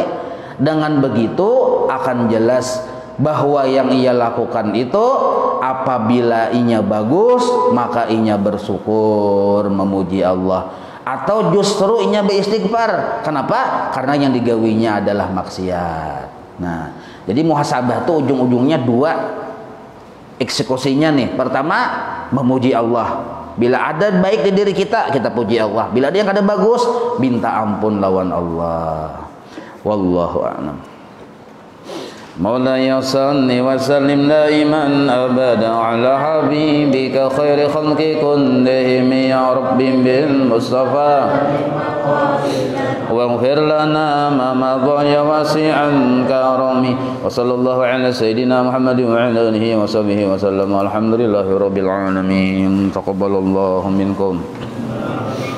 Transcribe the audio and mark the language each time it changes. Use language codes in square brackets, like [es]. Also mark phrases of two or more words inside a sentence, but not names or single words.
[id] Dengan begitu akan jelas bahwa yang ia lakukan itu apabila inya bagus maka inya bersyukur memuji Allah, atau justru inya beristighfar. Kenapa? Karena yang digawinya adalah maksiat. Nah jadi muhasabah tuh ujung-ujungnya dua eksekusinya nih. Pertama memuji Allah, bila ada baik di diri kita, kita puji Allah. Bila ada yang kada bagus, minta ampun lawan Allah. [ar] والله أعلم. مولاي صل وسلم دائما أبدا على حبيبك خير الخلق كلهم يا رب بالمصطفى واغفر لنا ما مضى يا واسع الكرم وصلى الله على سيدنا محمد وعلى آله وصحبه وسلم. الحمد لله رب العالمين. تقبل الله منكم.